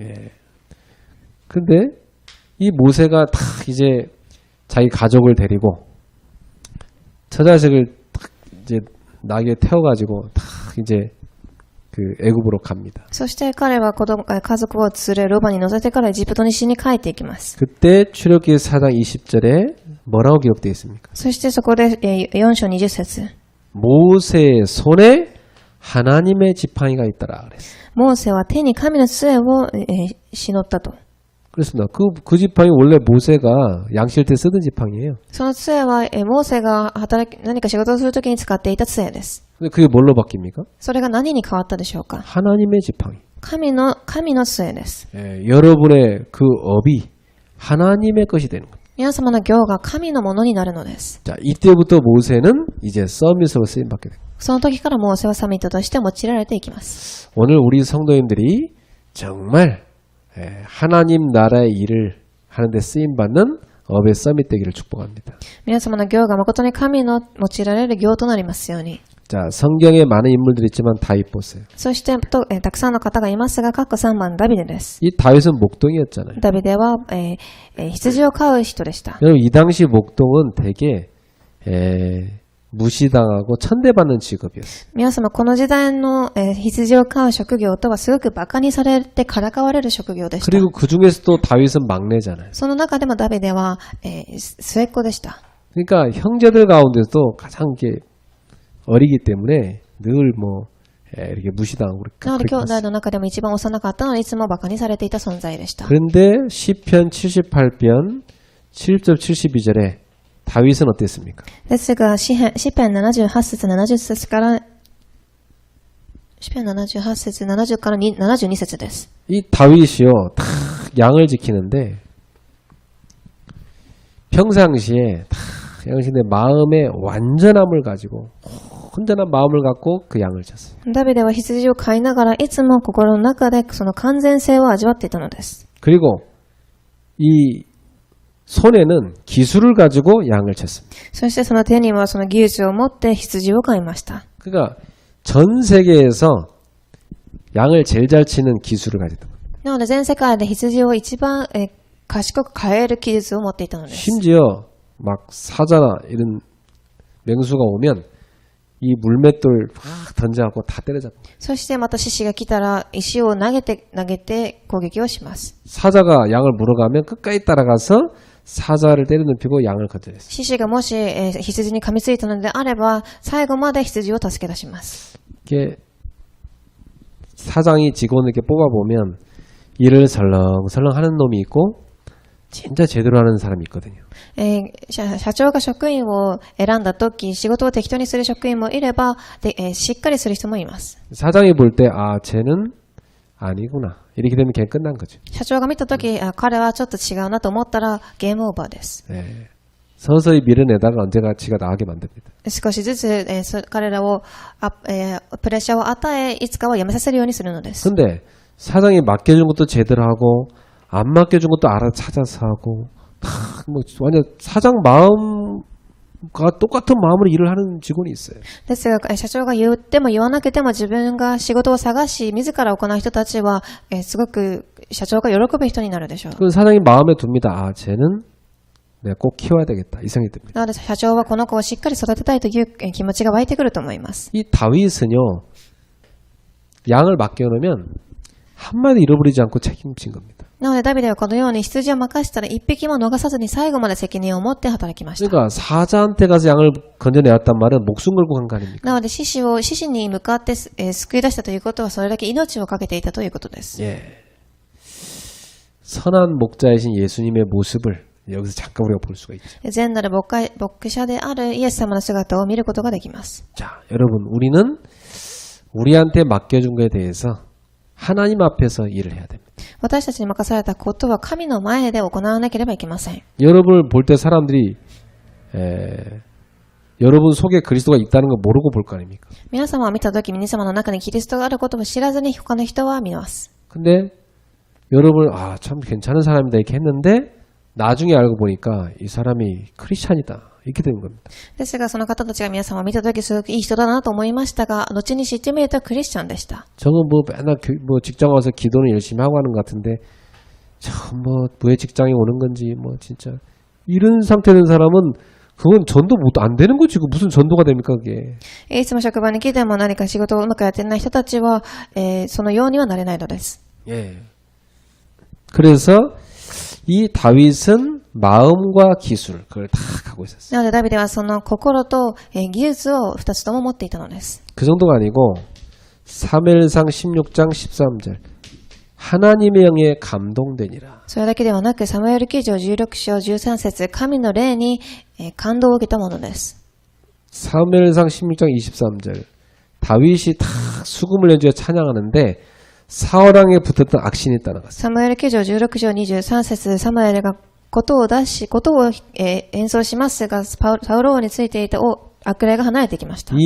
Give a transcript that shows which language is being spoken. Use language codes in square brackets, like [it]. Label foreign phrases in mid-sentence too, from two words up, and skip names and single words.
[ko] 근데 이 모세가 다 이제 자기 가족을 데리고 처자식을 딱 이제 나귀에 태워가지고 다 이제 그 애굽으로 갑니다. [ja] そして彼は家族を連れロバに乗せてからエジプトに死に帰っていきます。 [ko] 그때 출애굽기 4장 20절에 뭐라고 기록되어 있습니까? [ja] そしてそこで4章20節 [ko] 모세의 손에 하나님의 지팡이가 있더라 그랬어요. [ja] モーセは手に神の杖をしのったと。 [ko] 그렇습니다. 그 지팡이 원래 모세가 양실 때 쓰던 지팡이에요. [ja] その杖はモーセが何か仕事をするときに使っていた杖です。 [ko] 근데 그게 뭘로 바뀝니까? [ja] それが何に変わったでしょうか。 [ko] 하나님의 지팡이. [ja] 神の杖です。 [ko] 여러분의 그 업이 하나님의 것이 되는 거예요. [ja] 皆様の業が神のものになるのです。 [ko] 자, 이때부터 모세는 이제 서밋으로 쓰임 받게 됩니다. [ja] その時からモーセはサミットとして用いられていきます。 [ko] 오늘 우리 성도님들이 정말 하나님 나라의 일을 하는데 쓰임 받는 업의 서밋 되기를 축복합니다. [ja] 皆様の業が誠に神の用いられる業となりますように。 [ko] 자, 성경에 많은 인물들이 있지만 다윗 보세요. [ja] そしてたくさんの方がいますが、括弧3番ダビデです。 [ko] 이 다윗은 목동이었잖아요. [ja] ダビデは、羊を飼う人でした。 [ko] 여러분 이 당시 목동은 되게 무시당하고 천대받는 직업이었어요. [ja] 皆様、この時代の、羊を飼う職業とはすごく馬鹿にされてからかわれる職業でした。 [ko] 그리고 그 중에서도 다윗은 막내잖아요. [ja] その中でもダビデは、末っ子でした。 [ko] 그러니까 형제들 가운데서도 가장 이렇게 어리기 때문에 늘 뭐 이렇게 무시당하고 [ja] なので、兄弟 [ko] 그렇게 [ja] の中でも一番幼かったので、いつも馬鹿にされていた存在でした。 [ko] 그런데 시편 78편 7절 72절에 다윗은 어땠습니까? [ja] ですが、詩篇78節70節から、詩篇78節70から72節です。 [ko] 이 다윗이요 다 양을 지키는데 평상시에 다 양신의 마음의 완전함을 가지고 온전한 마음을 갖고 그 양을 쳤어요. [ja] ダビデは羊を飼いながらいつも心の中でその完全性を味わっていたのです。 [ko] 그리고 이 손에는 기술을 가지고 양을 쳤습니다. [ja] そしてその手にはその技術を持って羊を飼いました。 [ko] 그러니까 전 세계에서 양을 제일 잘 치는 기술을 가졌던 거예요. [ja] なので全世界で羊を一番賢く飼える技術を持っていたのです。 [ko] 심지어 막 사자나 이런 맹수가 오면 이 물맷돌 확 던져갖고 다 때려잡고. [ja] そしてまた獅子が来たら石を投げて攻撃をします。 [ko] 사자가 양을 물어가면 끝까지 따라가서 사자를 때려눕히고 양을 건져냈어요. [ja] 獅子がもし、羊に噛みついたのであれば最後まで羊を助け出します。 [ko] 이게 사장이 직원을 이렇게 뽑아보면 일을 설렁설렁 하는 놈이 있고 진짜 제대로 하는 사람이 있거든요. [ja] 社長が職員を選んだとき、仕事を適当にする職員もいれば、しっかりする人もいます。 [ko] 사장이 볼 때, 아, 쟤는 아니구나. 이렇게 되면 걔 끝난 거죠. [ja] 社長が見たとき、彼はちょっと違うなと思ったらゲームオーバーです。 [ko] 네. 서서히 밀어내다가 언제가 지가 나가게 만듭니다. [ja] 少しずつ、彼らを、プレッシャーを与え、いつかは辞めさせるようにするのです。 [ko] 근데 사장이 맡겨준 것도 제대로 하고 안 맡겨준 것도 알아 찾아서 하고 다 뭐 완전 사장 마음과 똑같은 마음으로 일을 하는 직원이 있어요. [ja] ですが、社長が言っても言わなくても自分が仕事を探し、自ら行う人たちは、すごく社長が喜ぶ人になるでしょう。 [ko] 그 사장이 마음에 둡니다. 아, 쟤는 내가 꼭 키워야 되겠다. 이 생각이 듭니다. [ja] なので社長はこの子をしっかり育てたいという気持ちが湧いてくると思います。 [ko] 이 다윗은요. 양을 맡겨놓으면 한마디 잃어버리지 않고 책임진 겁니다. [ja] なのでダビデはこのように羊を任せたら一匹も逃さずに最後まで責任を持って働きました。 [ko] 그러니까 사자한테 가서 양을 건져내었단 말은 목숨 걸고 간 거 아닙니까? [ja] なので獅子に向かって、救い出したということはそれだけ命をかけていたということです。 [ko] 예. 선한 목자이신 예수님의 모습을 여기서 잠깐 우리가 볼 수가 있죠. [ja] 善なる牧者であるイエス様の姿を見ることができます。 [ko] 자, 여러분, 우리는 우리한테 맡겨준 것에 대해서 하나님 앞에서 일을 해야 됩니다. [ja] 私たちに任されたことは神の前で行わなければいけません。 [ko] 여러분을 볼 때 사람들이 여러분 속에 그리스도가 있다는 걸 모르고 볼 거 아닙니까? [ja] 皆様を見たとき、皆様の中にキリストがあることを知らずに他の人は見ます。 [ko] 근데 여러분, 아, 참 괜찮은 사람이다 이렇게 했는데 나중에 알고 보니까 이 사람이 크리스찬이다. 이렇게 되는 겁니다. [ja] ですが、その方たちが皆様を見たときすごくいい人だなと思いましたが、後に知ってみるとクリスチャンでした。 [ko] 저는 뭐 맨날 뭐 직장 와서 기도는 열심히 하고 하는 것 같은데 참 뭐 왜 직장에 오는 건지 뭐 진짜 이런 상태 된 사람은 그건 전도 못 안 되는 거지. 그 무슨 전도가 됩니까 그게. [ja] いつも職場に来ても何か仕事をうまくやってない人たちは、そのようにはなれないのです。 [ko] 예. 그래서 이 다윗은 마음과 기술 그걸 다 갖고 있었어요. [ja] なのでダビデはその心と、技術を2つとも持っていたのです。 [ko] 그 정도가 아니고 사무엘상 16장 13절 하나님의 영에 감동되니라. [ja] それだけではなく、サムエル記上16章13節、神の霊に、感動を受けたものです。 [ko] 사무엘상 16장 23절 다윗이 다 수금을 연주해 찬양하는데 사울왕에 붙었던 악신이 따라갔어요. [ja] サムエル記上16章23節、サムエルが琴を演奏しますが、サウル王についていた悪霊が離れてきました。